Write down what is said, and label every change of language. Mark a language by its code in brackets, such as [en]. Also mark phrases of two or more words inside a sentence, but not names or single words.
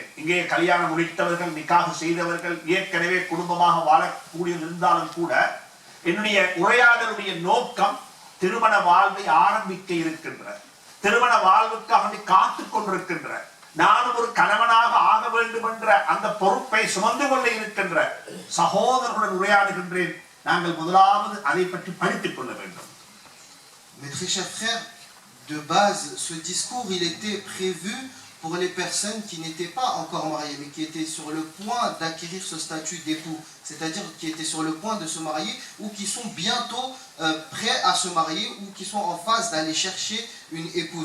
[ta] இங்கே கல்யாணம் முடித்தவர்கள், நிக்காஹ் செய்தவர்கள், ஏற்கனவே குடும்பமாக வாழக்கூடிய இருந்தாலும் கூட என்னுடைய உரையாடலுடைய நோக்கம் திருமண வாழ்வை ஆரம்பிக்க இருக்கின்ற, திருமண வாழ்வுக்காக காத்து கொண்டிருக்கின்ற, நானும் ஒரு கணவனாக ஆக வேண்டும் என்ற அந்த பொறுப்பை சுமந்து கொள்ள இருக்கின்ற சகோதரர்களுடன் உரையாடுகின்றேன். நாங்கள் முதலாவது அதை பற்றி படித்துக் கொள்ள வேண்டும். [fr] Mes très chers frères, de base, ce discours, il était prévu pour les personnes qui n'étaient pas encore mariées, mais qui étaient sur le point d'acquérir ce statut d'époux, c'est-à-dire qui étaient sur le point de se marier ou qui sont bientôt prêts à se marier ou qui sont en phase d'aller chercher une épouse.